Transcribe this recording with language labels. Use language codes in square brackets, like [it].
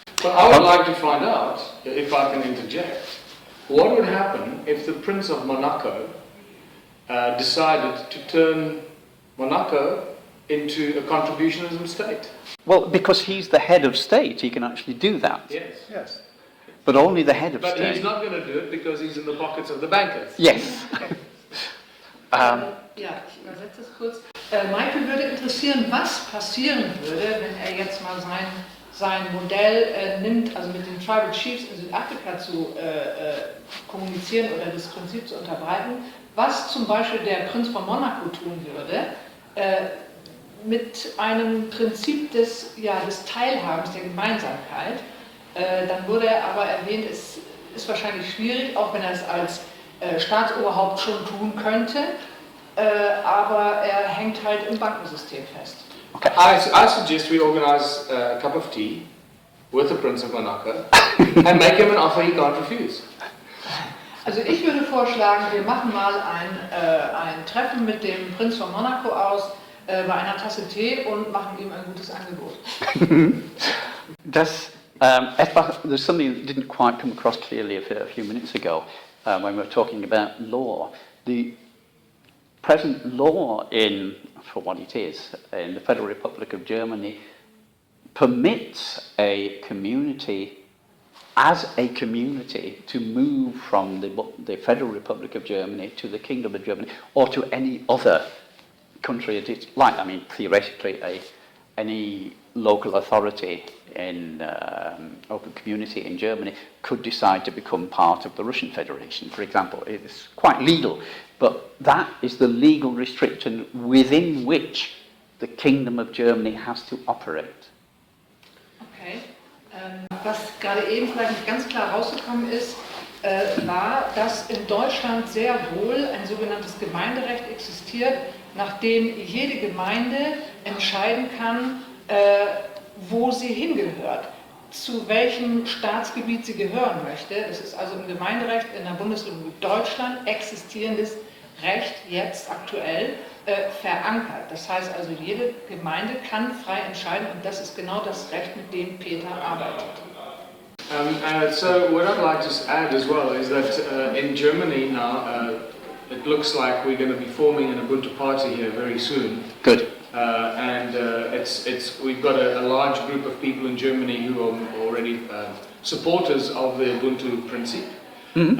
[en] Well, I would like to find out, if I can interject, what would happen if the Prince of Monaco decided to turn Monaco into a contributionism state? Well, because he's the head of state, he can actually do that. Yes. But only the head of But state. he's not going to do it because he's in the pockets of the bankers. Yes. [de] Ja, ich übersetze es kurz. Michael würde interessieren, was passieren würde, wenn er jetzt mal sein Modell nimmt, also mit den Tribal Chiefs in Südafrika zu kommunizieren oder das Prinzip zu unterbreiten, was zum Beispiel der Prinz von Monaco tun würde, mit einem Prinzip des Teilhabens, der Gemeinsamkeit. Dann wurde er aber erwähnt, es ist wahrscheinlich schwierig, auch wenn er es als Staatsoberhaupt schon tun könnte, aber er hängt halt im Bankensystem fest. [en] Okay. I suggest we organize a cup of tea with the Prince of Monaco and make him an offer he can't refuse. [de] Also ich würde vorschlagen, wir machen mal ein Treffen mit dem Prinz von Monaco aus bei einer Tasse Tee und machen ihm ein gutes Angebot. [en] There's something that didn't quite come across clearly a few minutes ago when we were talking about law. The present law for what it is, in the Federal Republic of Germany permits a community as a community to move from the Federal Republic of Germany to the Kingdom of Germany or to any other country. It's like, I mean, theoretically, any local authority in open community in Germany could decide to become part of the Russian Federation, for example. It's quite legal, but that is the legal restriction within which the Kingdom of Germany has to operate. Okay. [de] Was gerade eben vielleicht nicht ganz klar rausgekommen ist, war, dass in Deutschland sehr wohl ein sogenanntes Gemeinderecht existiert, nachdem jede Gemeinde entscheiden kann, wo sie hingehört, zu welchem Staatsgebiet sie gehören möchte. Es ist also im Gemeinderecht in der Bundesrepublik Deutschland existierendes Recht jetzt aktuell verankert. Das heißt also, jede Gemeinde kann frei entscheiden und das ist genau das Recht, mit dem Peter arbeitet. [en] So what I'd like to add as well is that in Germany now it looks like we're going to be forming an Ubuntu party here very soon. Good. We've got a large group of people in Germany who are already supporters of the Ubuntu principle. Mm-hmm.